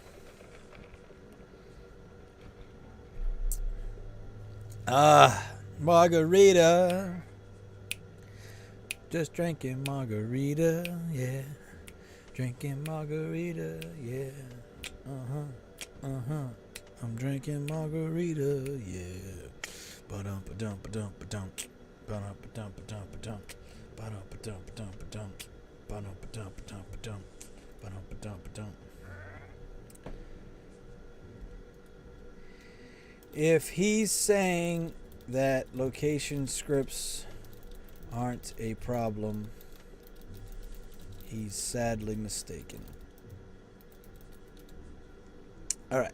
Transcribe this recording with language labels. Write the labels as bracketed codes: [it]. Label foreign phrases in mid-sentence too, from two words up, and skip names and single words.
[en] Margarita. Just drinking margarita, yeah. Drinking margarita, yeah. I'm drinking margarita, yeah. Ba-dum ba-dum ba-dum ba-dum. Ba-dum ba-dum ba-dum ba-dum. Ba-dum ba-dum ba-dum ba-dum. Ba-dum ba-dum ba-dum ba-dum. Ba-dum ba-dum ba-dum. If he's saying that location scripts aren't a problem, he's sadly mistaken. All right.